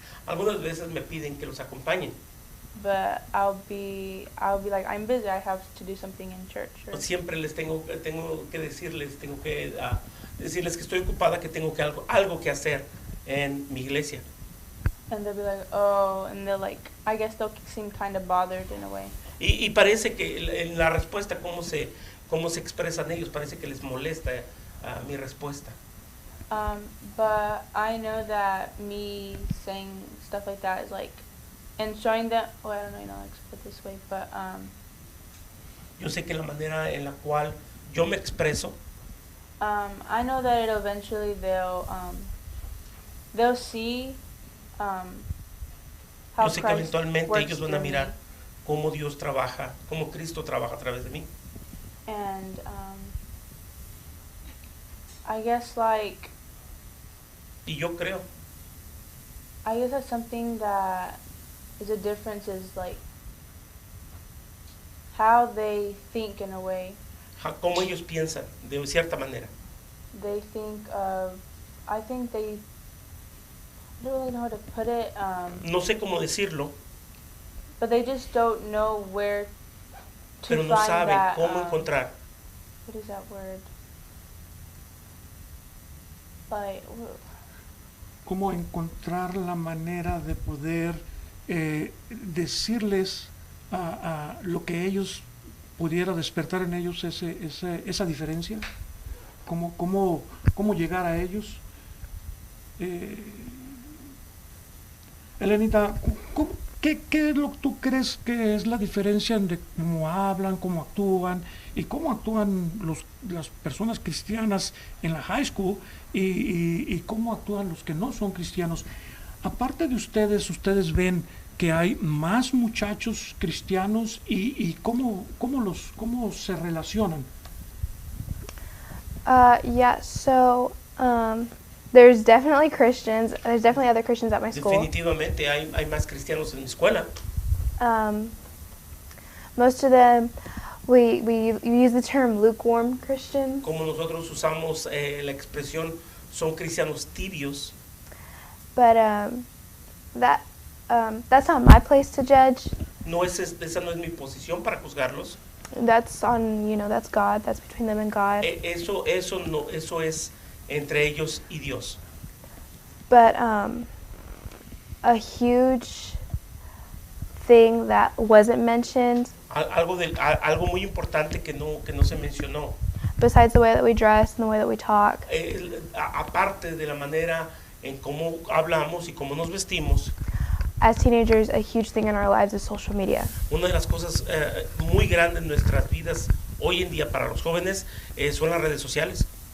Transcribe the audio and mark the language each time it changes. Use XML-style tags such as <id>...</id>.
<es>Algunas veces me piden que los acompañen.</es> <en>But I'll be like, I'm busy, I have to do something in church. Or,</en> <es>Siempre les tengo que decirles, decirles que estoy ocupada, que tengo algo que hacer en mi iglesia.</es> <en>and they'll be like, oh, and they'll like, I guess they'll seem kind of bothered in a way.</en> <es>Y parece que en la respuesta, cómo se expresan ellos, parece que les molesta mi respuesta.</es> <en>But I know that me saying stuff like that is like, and showing them, well, I don't know, like to put it this way, but</en> <es>Yo sé que la manera en la cual yo me expreso,</es> <en>I know that it'll eventually they'll see how</en> <es>yo sé que</es> <en>Christ</en> <es>eventualmente</es> <en>works</en> <es>ellos van a</es> <en>through me.</en> <es>mirar cómo Dios trabaja, cómo Cristo trabaja a través de mí.</es> <en>And I guess like,</en> <es>Y yo creo</es> <en>I guess that's something that is a difference is like how they think in a way.</en> <es>cómo ellos piensan de cierta manera.</es> <en>They think of, I think they, I don't really know how to put it,</en> <es>No sé cómo decirlo,</es> <en>but they just don't know where to</en> <es>pero no</es> <en>find</en> <es>saben</es> <en>that,</en> <es>cómo encontrar.</es> <en>what is that word? Like,</en> <es>Cómo encontrar la manera de poder decirles a lo que ellos pudiera despertar en ellos esa diferencia, cómo llegar a ellos. Elenita, ¿qué es lo que tú crees que es la diferencia entre cómo hablan, cómo actúan y cómo actúan las personas cristianas en la high school y cómo actúan los que no son cristianos? Aparte de ustedes ven que hay más muchachos cristianos y cómo se relacionan.</es> <en>Yeah, so there's definitely Christians. There's definitely other Christians at my school.</en> <es>Definitivamente hay más cristianos en mi escuela.</es> <en>Most of them, we use the term lukewarm Christians.</en> <es>Como nosotros usamos la expresión, son cristianos tibios.</es> <en>But that's not my place to judge.</en> <es>No esa no es mi posición para juzgarlos.</es> <en>That's on, that's God. That's between them and God.</en> <es>Eso es entre ellos y Dios.</es> <en>But a huge thing that wasn't mentioned,</en> <es>Algo muy importante que no se mencionó,</es> <en>besides the way that we dress and the way that we talk,</en> <es>aparte de la manera en cómo hablamos y cómo nos vestimos,</es> <en>as teenagers, a huge thing in our lives is social media.</en> <es>una de las cosas muy grandes en nuestras vidas hoy en día para los jóvenes son las redes sociales.</es>